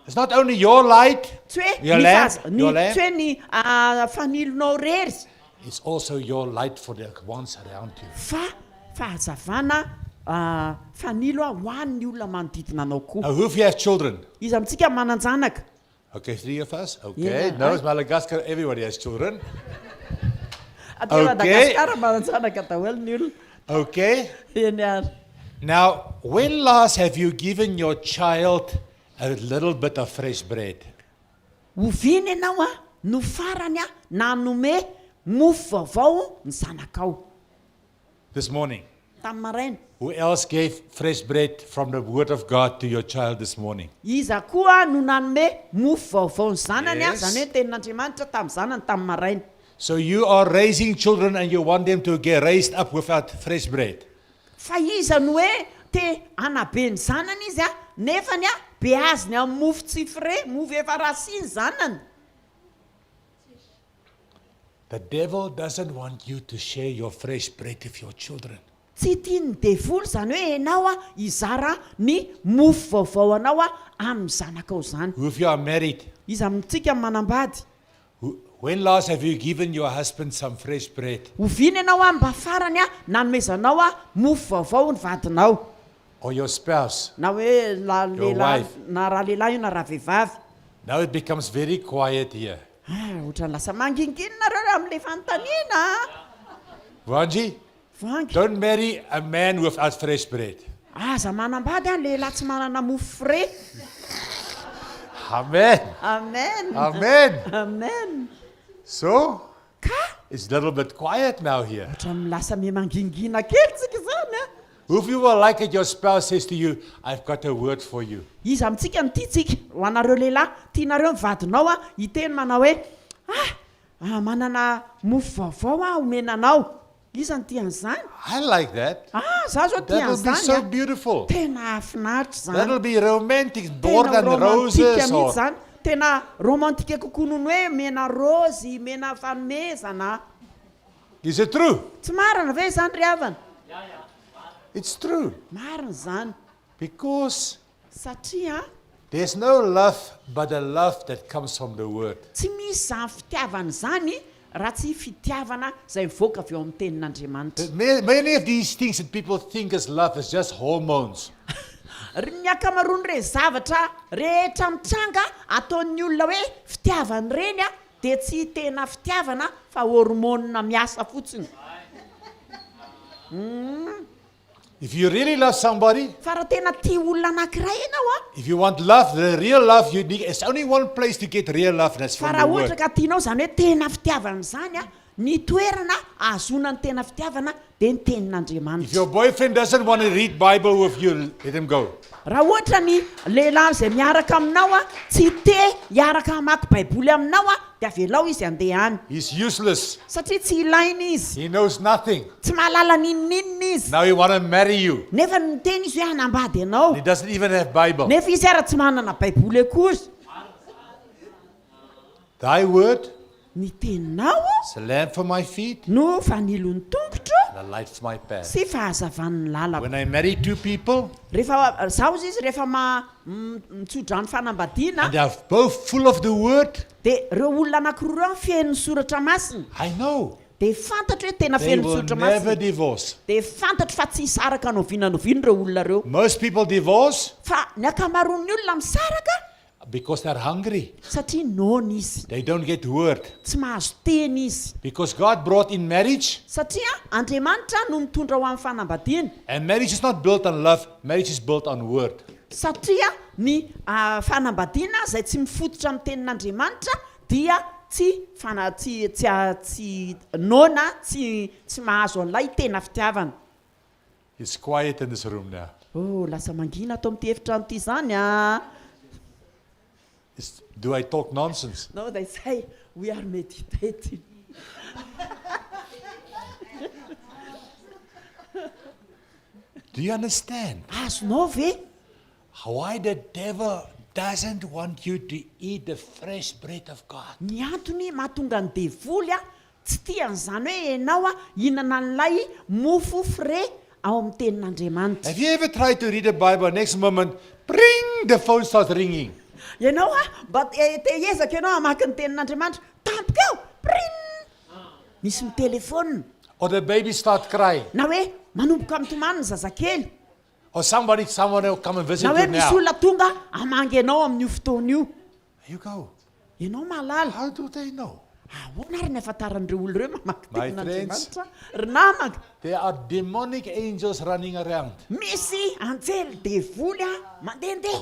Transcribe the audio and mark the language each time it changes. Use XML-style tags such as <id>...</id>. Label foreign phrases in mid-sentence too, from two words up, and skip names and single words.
<en>It's not only your light,</en> <mg>Tsy hoe</mg> <en>your</en> <mg>ny</mg> <en>lamp,</en> <mg>fahaz-</mg> <en>your</en> <mg>ny-</mg> <en>lamp.</en> <mg>tsy hoe ny fanilonao rery,</mg> <en>It's also your light for the ones around you.</en> <mg>fa fahazavana fanilo ho an'ny olona manodidina anao koa.</mg> <en>Now, who of you have children?</en> <mg>Izy amintsika mananjanaka.</mg> <en>Okay, 3 of us. Okay, Yeah, no, I- it's Madagascar. Everybody has children.</en> <mg>Aty</mg> <en>Okay.</en> <mg>Madagasikara mananjanaka daholo ny olona.</mg> <en>Okay.</en> <mg>Eny ary.</mg> <en>Now, when last have you given your child a little bit of fresh bread?</en> <mg>Ovina ianao no farany nanome mofo vaovao ny zanakao</mg> <en>This morning.</en> <mg>tamin'ny maraina.</mg> <en>Who else gave fresh bread from the Word of God to your child this morning?</en> <mg>Iza koa no nanome mofo vaovao ny zanany</mg> <en>Yes.</en> <mg>zany hoe tenin'Andriamanitra tamin'ny zanany tamin'ny maraina.</mg> <en>So you are raising children and you want them to get raised up without fresh bread.</en> <mg>Fa iza no hoe te anabe ny zanany izy nefany be azony amin'ny mofo tsy frais, mofo efa rasiny zanany.</mg> <en>The devil doesn't want you to share your fresh bread with your children.</en> <mg>Tsy tiany devolo zany hoe ianao izara ny mofo vaovao anao amin'ny zanakao zany.</mg> <en>Who of you are married?</en> <mg>Izy amintsika manambady.</mg> <en>When last have you given your husband some fresh bread?</en> <mg>Ovina ianao mba farany nanomezanao mofo vaovao ny vadinao.</mg> <en>Or your spouse?</en> <mg>Na hoe</mg> <en>Your wife.</en> <mg>na raha lehilahy io na raha vehivavy.</mg> <en>Now it becomes very quiet here.</en> <mg>Ohatrany lasa manginginina reo amin'ilay fanontaniana. Vanji, Vangy.</mg> <en>don't marry a man without fresh bread.</en> <mg>Aza manambady lehilahy tsy manana mofo frais. Amen. Amen. Amen. Amen.</mg> <en>So,</en> <mg>Ka</mg> <en>it's a little bit quiet now here.</en> <mg>ohatrany lasa me mangingina kely tsika zany</mg> <en>Who of you will like it your spouse says to you, I've got a word for you.</en> <mg>Izy amintsika nytitsika ho anareo lehilahy tianareo mivadinao hiteny manao hoe manana mofo vaovao omenanao. Iza ny tian'izany?</mg> <en>I like that.</en> <mg>Za zao</mg> <en>That will be so</en> <mg>tian'izany.</mg> <en>beautiful.</en> <mg>Tena finaritra zany.</mg> <en>That'll be romantic, more</en> <mg>Tena</mg> <en>than</en> <mg>romantika</mg> <en>roses.</en> <mg>mihitsy</mg> <en>Or,</en> <mg>zany. Tena romantika kokoa noho hoe mena rozy, mena fanomezana.</mg> <en>is it true?</en> <mg>Tsy marina ve zany ry havana?</mg> <en>It's true.</en> <mg>Marina zany.</mg> <en>Because</en> <mg>Satria</mg> <en>there's no love but the love that comes from the word.</en> <mg>tsy misy zany fitiavana zany raha tsy fitiavana izay mivoaka avy eo amin'ny tenin'Andriamanitra.</mg> <en>Many of these things that people think is love is just hormones.</en> <mg>Ny akamaroany re zavatra rehetra mitranga ataon'ny olona hoe fitiavana reny dia tsy tena fitiavana fa hormona miasa fotsiny.</mg> <en>If you really love somebody,</en> <mg>Fa raha tena tia olona anankiray ianao</mg> <en>if you want love, the real love, you need, it's only one place to get real love, and that's</en> <mg>fa</mg> <en>from</en> <mg>raha</mg> <en>the</en> <mg>ohatra</mg> <en>word.</en> <mg>ka tianao zany hoe tena fitiavana zany ny toerana ahazona ny tena fitiavana dia ny</mg> <en>If</en> <mg>tenin'Andriamanitra.</mg> <en>your boyfriend doesn't want to read Bible with you, let him go.</en> <mg>Raha ohatra ny lehilahy izay miaraka aminao tsy te hiaraka hamaky baiboly aminao dia avelao izy andeha any</mg> <en>He's useless.</en> <mg>satria tsy ilaina izy,</mg> <en>He knows nothing.</en> <mg>tsy mahalala ninninina izy.</mg> <en>Now he want to marry you.</en> <mg>Nefa miteny izy hoe hanambady ianao,</mg> <en>He doesn't even have Bible.</en> <mg>nefa izy ara tsy manana baiboly akory.</mg> <en>Thy word</en> <mg>Ny teninao</mg> <en>is a lamp for my feet</en> <mg>no fanilon'ny tongotro</mg> <en>and a light for my path.</en> <mg>sy fahazavan'ny lalako.</mg> <en>When I marry two people</en> <mg>Rehefa zaho izy rehefa mitsodrano fanambadiana</mg> <en>and they are both full of the word,</en> <mg>dia reo olona anankiroa reo feno soratra masina</mg> <en>I know</en> <mg>dia fantatra hoe tena</mg> <en>they</en> <mg>feno</mg> <en>will</en> <mg>soratra</mg> <en>never</en> <mg>masina</mg> <en>divorce.</en> <mg>dia fantatra fa tsy hisaraka novinanoviany reo olona reo.</mg> <en>Most people divorce</en> <mg>Fa ny akamaroan'ny olona misaraka</mg> <en>because they're hungry.</en> <mg>satria nona izy,</mg> <en>They don't get word.</en> <mg>tsy mahazo teny izy.</mg> <en>Because God brought in marriage,</en> <mg>Satria Andriamanitra no mitondra ho amin'ny fanambadiana.</mg> <en>and marriage is not built on love, marriage is built on word.</en> <mg>Satria ny fanambadiana izay tsy mifototra amin'ny tenin'Andriamanitra dia tsy nona tsy mahazo an'ilay tena fitiavana.</mg> <en>It's quiet in this room now.</en> <mg>Lasa mangina atao amin'ity efitrano ity zany</mg> <en>Do I talk nonsense? No, they say we are meditating. Do you understand</en> <mg>Azonao ve?</mg> <en>why the devil doesn't want you to eat the fresh bread of God?</en> <mg>Ny antony mahatonga ny devoly tsy tian'izany hoe ianao hihinana an'ilay mofo frais ao amin'ny tenin'Andriamanitra.</mg> <en>Have you ever tried to read the Bible, next moment, bring, the phone starts ringing.</en> <mg>ianao mba te ezaka ianao hamaky ny tenin'andriamanitra tampoka eo prin misy mitelefona</mg> <en>Or the baby start crying.</en> <mg>na hoe manomboka mitomany ny zazakely</mg> <en>Or someone will come and visit</en> <mg>na hoe</mg> <en>you</en> <mg>misy</mg> <en>now.</en> <mg>olona tonga amangy anao amin'io fotoana io</mg> <en>You go.</en> <mg>ianao mahalala</mg> <en>How do they know?</en> <mg>ahoana ary ny afantaran'ireo olo ireo mamaky</mg> <en>My</en> <mg>tenin'andriamanitra ry namaka</mg> <en>There are demonic angels running around,</en> <mg>misy anjely devoly mandehandeha</mg>